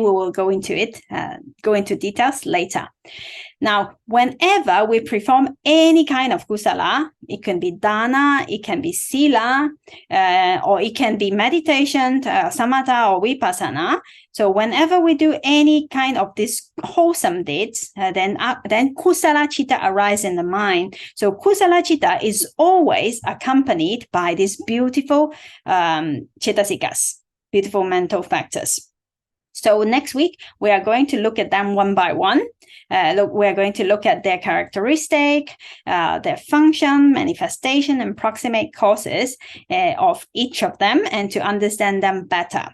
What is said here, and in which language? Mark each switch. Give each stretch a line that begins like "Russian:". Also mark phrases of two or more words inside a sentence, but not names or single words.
English: We will go into it, go into details later. Now, whenever we perform any kind of kusala, it can be dana, it can be sila, or it can be meditation, samatha or vipassana. So whenever we do any kind of this wholesome deeds, then
Pali: kusala chitta
English: arise in the mind. So
Pali: kusala chitta
English: is always accompanied by these beautiful cetasikas, beautiful mental factors. So next week, we are going to look at them one by one. We're going to look at their characteristic, their function, manifestation, and proximate causes of each of them, and to understand them better.